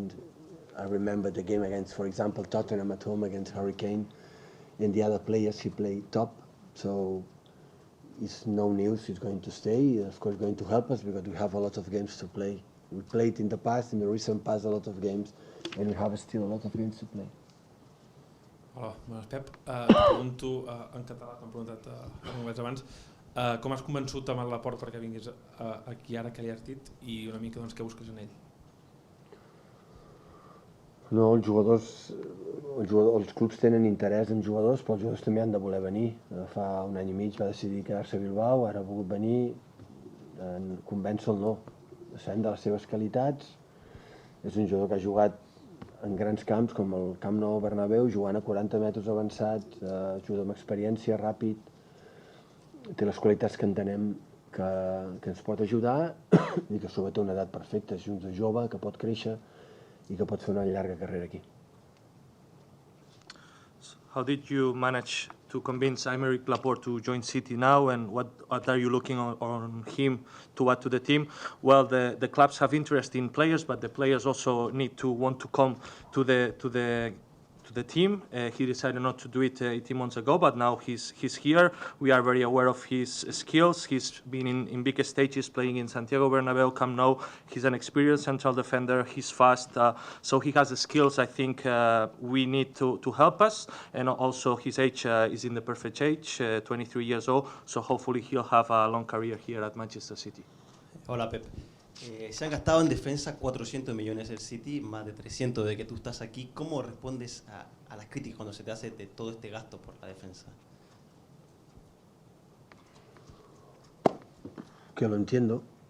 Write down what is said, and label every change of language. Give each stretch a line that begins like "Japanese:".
English: And I remember the game against, for example, Tottenham at home against Hurricane, and the other players he played top. So it's no news, he's going to stay. Of course, going to help us because we have a lot of games to play. We played in the past, in the recent past, a lot of games, and we have still a lot of games to play.
Catalan: Hola, bones, Pep. Pregunto en català, com he preguntat en anglès abans. Com has convençut amb el Laporte perquè vinguis aquí ara que li has dit i una mica doncs, què busques en ell? No, els clubs tenen interès en jugadors, però els jugadors també han de voler venir. Fa un any i mig va decidir quedar-se a Bilbao, ara ha volgut venir, convèncer-lo no. Sabem de les seves qualitats, és un jugador que ha jugat en grans camps com el Camp Nou Bernabéu, jugant a 40 metres avançats, juga amb experiència, ràpid, té les qualitats que entenem que ens pot ajudar i que sobretot té una edat perfecta, és un jove que pot créixer i que pot fer una llarga carrera aquí.
English: How did you manage to convince Aymeric Laporte to join City now, and what are you looking on him to add to the team? Well, the clubs have interest in players, but the players also need to want to come to the team. He decided not to do it 18 months ago, but now he's here. We are very aware of his skills. He's been in big stages playing in Santiago Bernabéu, Camp Nou. He's an experienced central defender. He's fast, so he has the skills. I think we need to help us, and also his age is in the perfect age, 23 years old. So hopefully he'll have a long career here at Manchester City.
Spanish: Hola, Pep. Se han gastado en defensa 400 millones el City, más de 300 de que tú estás aquí. ¿Cómo respondes a las críticas cuando se te hace de todo este gasto por la defensa? Que lo entiendo.